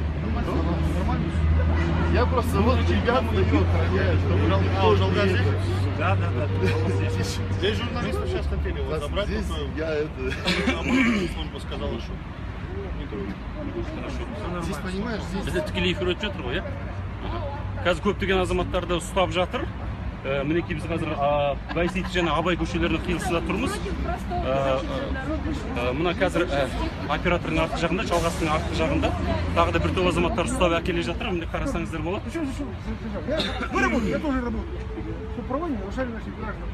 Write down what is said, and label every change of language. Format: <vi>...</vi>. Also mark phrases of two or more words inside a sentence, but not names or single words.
<ru>Нормально? Я просто вот ребят стою, охраняю, чтобы Жалгар здесь? Да. Здесь журналисты сейчас хотели его забрать. Здесь я это... Служба сказала, что не трогай. Здесь, понимаешь, здесь...</ru> <kk>Бізде тікелей эфир өтіп жатыр ғой, қазір көптеген азаматтарды ұстап жатыр. Мінекей біз қазір Байсейітов және Абай көшелерінің қиылысында тұрмыз. Мына қазір оператордың артқы жағында, жалғастың артқы жағында тағы да бір топ азаматтар ұстап әкеле жатыр. Міне қарасаңыздар болады.</kk> <ru>Вы работаете, я тоже работаю. Чтобы права не нарушали наших граждан.</ru>